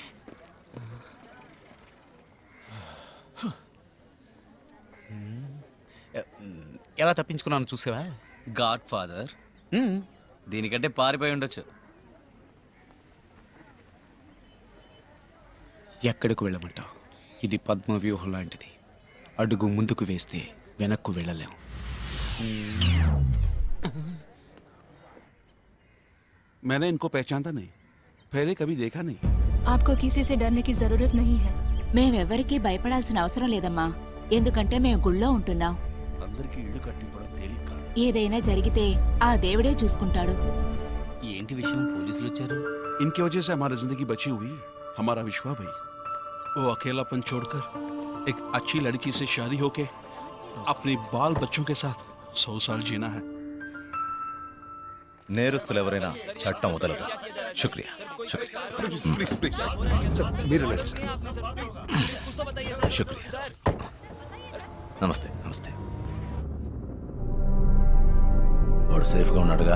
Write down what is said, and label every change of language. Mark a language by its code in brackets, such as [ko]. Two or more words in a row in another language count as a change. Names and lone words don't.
[te] ఎలా తప్పించుకున్నాను చూసావా? [en] god father [te] దీనికంటే పారిపోయి ఉండొచ్చు. ఎక్కడికి వెళ్ళమంటావు? ఇది పద్మ వ్యూహం లాంటిది. అడుగు ముందుకు వేస్తే వెనక్కు వెళ్ళలేం. [hi] मैंने इनको पहचानता नहीं, पहले कभी देखा नहीं. आपको किसी से डरने की जरूरत नहीं है. [te] మేమెవరికీ భయపడాల్సిన అవసరం లేదమ్మా, ఎందుకంటే మేము గుళ్ళో ఉంటున్నాం. అందరికీ ఇల్లు కట్టిపోవడం తేలిక కాదు. ఏదైనా జరిగితే ఆ దేవుడే చూసుకుంటాడు. ఏంటి విషయం? పోలీసులు వచ్చారు. [hi] इनकी वजह से हमारी जिंदगी बची हुई. हमारा विश्वा भाई, वो अकेलापन छोड़कर एक अच्छी लड़की से शादी होके अपने बाल बच्चों के साथ 100 साल जीना है. [te] నేరస్తులు ఎవరైనా చట్టం వదలదు. శుక్రియా. శుక్రియా. నమస్తే. నమస్తే. వాడు సేఫ్గా ఉన్నాడుగా?